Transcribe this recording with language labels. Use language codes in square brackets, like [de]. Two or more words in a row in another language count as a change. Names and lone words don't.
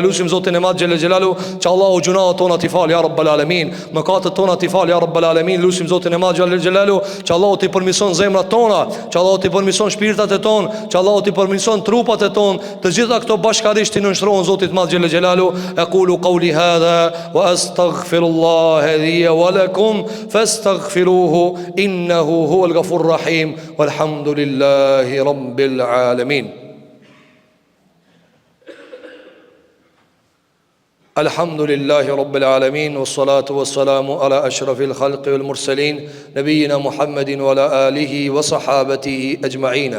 [sq] Lutim Zotin e Madh [ar] جل جلاله, [sq] që Allahu gjunaat tona t'i fal [ar] يا رب العالمين, [sq] mëkatet tona t'i fal [ar] يا رب العالمين. [sq] Lutim Zotin e Madh [ar] جل جلاله, [sq] që Allahu t'i përmirëson zemrat tona, që Allahu t'i përmirëson shpirtat e ton, që Allahu t'i përmirëson trupat e ton, të gjitha këto bashkërisht i nënshtrohen Zotit Madh [ar] جل جلاله. أقول قولي هذا وأستغفر الله لي ولكم فاستغفروه إنه هو الغفور الرحيم والحمد لله رب العالمين. الحمد لله رب العالمين والصلاة والسلام على أشرف الخلق والمرسلين نبينا محمد وعلى آله وصحابته أجمعين.